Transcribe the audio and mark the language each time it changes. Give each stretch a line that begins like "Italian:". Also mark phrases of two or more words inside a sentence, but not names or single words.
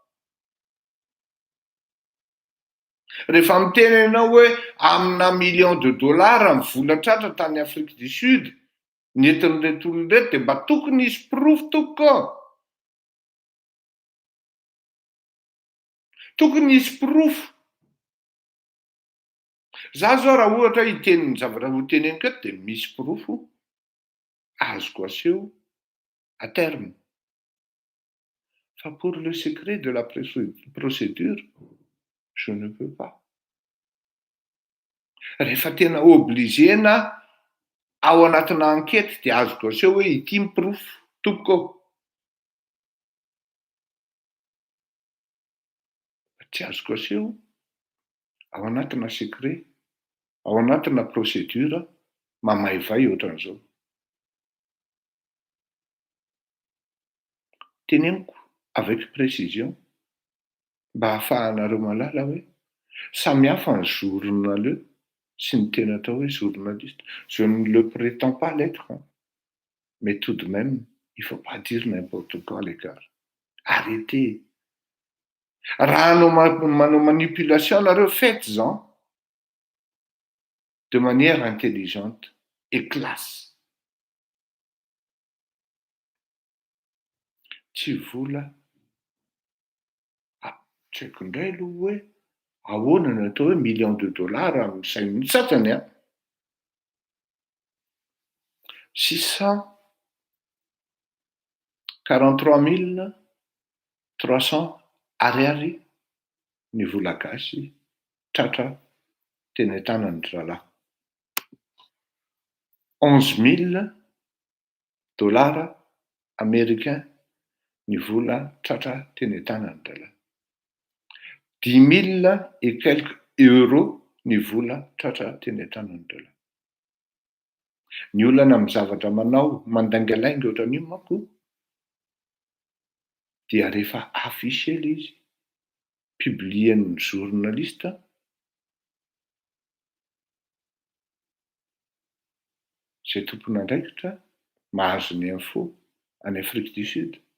Malagasy: rehefa miteny ianao hoe amina
French: million de dollars
Malagasy: mivola-tratra tany Afrique du Sud nentin'ireto olona reto dia mba tokony hisy porofo tokony hisy porofo za zao raha ohatra hiteny ny zavatra ho teneniko eto dia misy porofo azoko aseho
French: à terme
Malagasy: fa
French: pour le secret de la procédure Je ne peux pas.
Malagasy: Rehefa tena obligena ao anatina ankety dia azoko aseho hoe ity miprofo tompoko ao. Tsy azoko aseho ao anatina secret, ao anatina procédure mamaivay ohatran'izao. Teneniko
French: avec précision
Malagasy: mba ahafahanareo malala hoe samihafa ny journaleux sy ny tena atao hoe journaliste.
French: Je ne le prétends pas l'être, hein. Mais tout de même, il ne faut pas dire n'importe quoi les gars. Arrêtez.
Malagasy: Raha manao manipulation nareo,
French: faites-en de manière intelligente et classe.
Malagasy: Tsy vola. Tsy haiko indray aloha hoe ahoana no atao hoe
French: millions de dollars
Malagasy: amin'ny sain'ny sasany a. 643 300 ariary ny vola gasy tratra teny an-tanan'ny ralahy. 11 000
French: dollars américains
Malagasy: ny vola tratra teny an-tanan'ny ralahy. 10 000
French: et quelques euros
Malagasy: ny vola tratra teny an-tanan'ny ralahy. Ny olana amin'ny zavatra manao mandangalangy ohatran'io manko dia rehefa affiché le izy, publien'ny journaliste, zay tompon'andraikitra mahazo ny info any Afrique du Sud